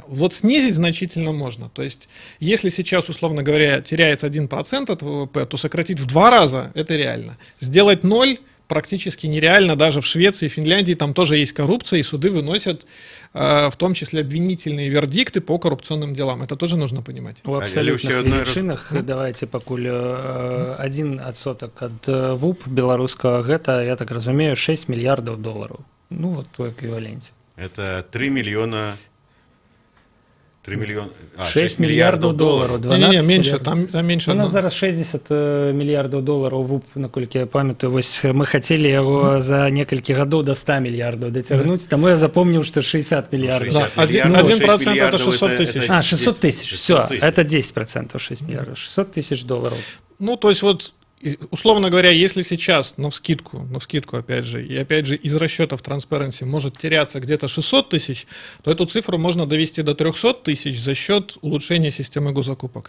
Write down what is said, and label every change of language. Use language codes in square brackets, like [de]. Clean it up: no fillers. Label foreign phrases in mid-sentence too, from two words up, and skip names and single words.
[ru] Вот снизить значительно можно. То есть, если сейчас, условно говоря, теряется 1% от ВВП, то сократить в 2 раза это реально. Сделать ноль практически нереально. Даже в Швеции, Финляндии там тоже есть коррупция, и суды выносят в том числе обвинительные вердикты по коррупционным делам. Это тоже нужно понимать. [be] У абсолютных величинах давайте пакуль 1% ад ВУП беларускага гэта, я так разумею, 6 мільярдаў долараў. Ну вот у эквіваленце. [ru] Это 3 миллиона... [be] 6 мільярдаў долараў. [ru] Не, меньше, там меньше. [be] У нас зараз 60 мільярдаў долараў ВУП, наколькі я памятаю. Вось мы хацелі яго за некалькі гадоў до 100 мільярдаў дацягнуць, таму я запомніў, што 60 мільярдаў. [ru] Да, 1% это 600 тысяч. 600 тысяч, все, это 10%, 6 миллиардов, 600 тысяч долларов. Ну, то есть вот, условно говоря, если сейчас, навскидку, опять же, и опять же из расчетов Transparency может теряться где-то 600 тысяч, то эту цифру можно довести до 300 тысяч за счет улучшения системы госзакупок.